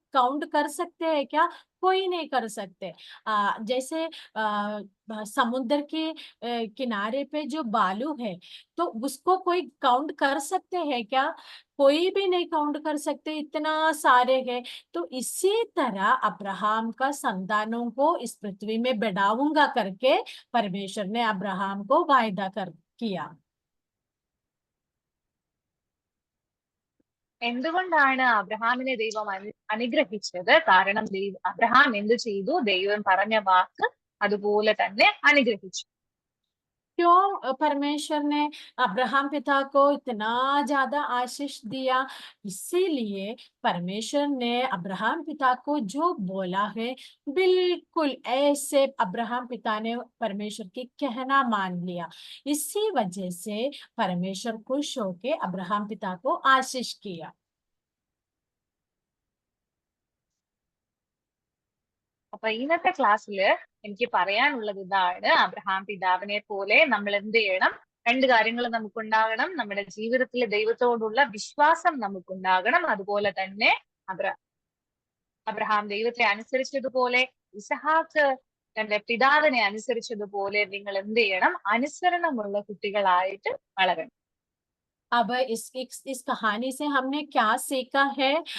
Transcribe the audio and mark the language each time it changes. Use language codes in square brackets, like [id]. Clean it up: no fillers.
[hi] Count कर सकते हैं क्या? कोई नहीं कर सकते। जैसे समुद्र के किनारे पे जो बालू है, तो उसको कोई काउंट कर सकते हैं क्या? कोई भी नहीं काउंट कर सकते, इतना सारे है। तो इसी तरह अब्राहम का संतानों को इस पृथ्वी में बढ़ाऊंगा करके परमेश्वर ने अब्राहम को वायदा कर किया। [ml] എന്തുകൊണ്ടാണ് അബ്രഹാമിനെ ദൈവം അനുഗ്രഹിച്ചത്? കാരണം അബ്രഹാം എന്ത് ചെയ്തു? ദൈവം പറഞ്ഞ വാക്ക് അതുപോലെ തന്നെ അനുഗ്രഹിച്ചു. [hi] क्यों परमेश्वर ने अब्राहम पिता को इतना ज्यादा आशीष दिया? इसीलिए परमेश्वर ने अब्राहम पिता को जो बोला है बिल्कुल ऐसे अब्राहम पिता ने परमेश्वर की कहना मान लिया। इसी वजह से परमेश्वर खुश होके अब्राहम पिता को आशीष किया। [ml] അപ്പൊ ഇന്നത്തെ ക്ലാസ്സില് എനിക്ക് പറയാനുള്ളത് ഇതാണ്. അബ്രഹാം പിതാവിനെ പോലെ നമ്മൾ എന്ത് ചെയ്യണം? രണ്ട് കാര്യങ്ങൾ നമുക്കുണ്ടാകണം. നമ്മുടെ ജീവിതത്തിൽ ദൈവത്തോടുള്ള വിശ്വാസം നമുക്കുണ്ടാകണം. അതുപോലെ തന്നെ അബ്രഹാം ദൈവത്തെ അനുസരിച്ചതുപോലെ ഇസഹാക്ക് തന്റെ പിതാവിനെ അനുസരിച്ചതുപോലെ നിങ്ങൾ എന്ത് ചെയ്യണം? അനുസരണമുള്ള കുട്ടികളായിട്ട് വളരണം. [hi] अब इस कहानी से हमने क्या सीखा है?